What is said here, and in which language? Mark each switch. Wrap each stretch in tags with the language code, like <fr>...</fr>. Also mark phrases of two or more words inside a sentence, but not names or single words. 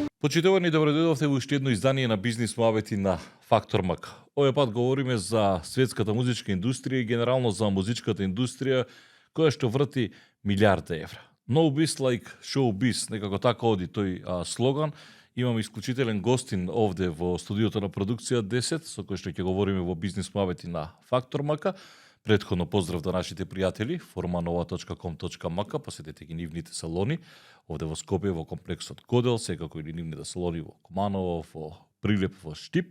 <mk>Почитувани, добродојдовте во уште едно издание на Бизнис муабети на Фактор МК. Овој пат говориме за светската музичка индустрија и генерално за музичката индустрија која што врти милиарди евра.</mk> <en>No biz like show biz,</en> <mk>некако така оди тој слоган. Имам исклучителен гостин овде во студиото на продукција 10, со кој што ќе говориме во Бизнис муабети на Фактор МК. Претходно поздрав до нашите пријатели formanova.com.mk, посетете ги нивните салони овде во Скопје во комплексот Кодел, секако и нивните салони во Куманово, во Прилеп, во Штип.</mk>